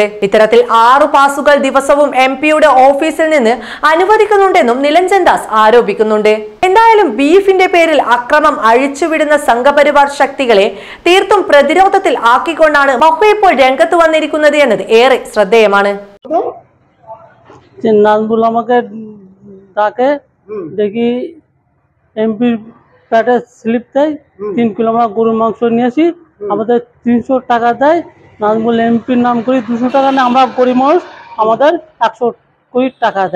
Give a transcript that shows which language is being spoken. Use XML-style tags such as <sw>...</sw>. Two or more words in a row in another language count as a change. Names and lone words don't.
<ml>ഇത്തരത്തിൽ 6 പാസുകൾ ദിവസവും MPയുടെ ഓഫീസിൽ നിന്ന് അനുവദിക്കുന്നുണ്ടെന്നും നിലഞ്ജൻ ദാസ് ആരോപിക്കുന്നുണ്ട്. എന്തായാലും ബീഫിന്റെ പേരിൽ അക്രമം അഴിച്ചുവിടുന്ന സംഘപരിവാർ ശക്തികളെ തീർത്തും പ്രതിരോധത്തിൽ ആക്കിക്കൊണ്ടാണ് മഹുവ ഇപ്പോൾ രംഗത്ത് വന്നിരിക്കുന്നത് എന്നത് ഏറെ ശ്രദ്ധേയമാണ്.</ml> <bn>নাজমুল আমাকে ডাকে, দেখি এমপির প্যাটে স্লিপ দেয়, 3 কিলো আমরা গরুর মাংস নিয়ে আসি, আমাদের 300 টাকা দেয়। নাজমুল এমপির নাম করে 200 টাকা নেয়, আমরা গরিব মানুষ, আমাদের 100 কোটি টাকা দেয়।</bn>